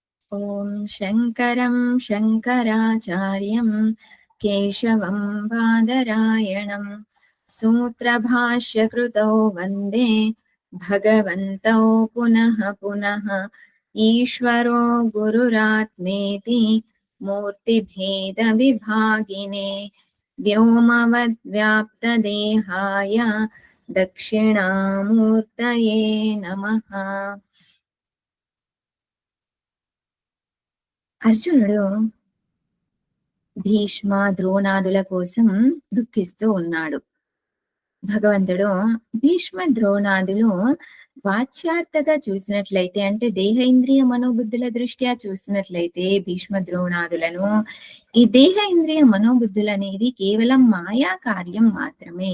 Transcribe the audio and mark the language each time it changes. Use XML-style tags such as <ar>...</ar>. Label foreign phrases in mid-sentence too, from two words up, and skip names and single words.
<sa>ॐ शङ्करं शङ्कराचार्यं केशवं बादरायणं सूत्रभाष्यकृतौ वन्दे भगवन्तौ पुनः पुनः। ईश्वरो गुरुरात्मेति मूर्तिभेदविभागिने व्योमवद्व्याप्तदेहाय दक्षिणामूर्तये नमः।</sa> <te>అర్జునుడు భీష్మ ద్రోణాదుల కోసం దుఃఖిస్తూ ఉన్నాడు. భగవంతుడు భీష్మ ద్రోణాదులు వాచ్యార్థగా చూసినట్లయితే, అంటే దేహేంద్రియ మనోబుద్ధుల దృష్ట్యా చూసినట్లయితే భీష్మ ద్రోణాదులను, ఈ దేహ ఇంద్రియ మనోబుద్ధులు అనేవి కేవలం మాయా కార్యం మాత్రమే.</te>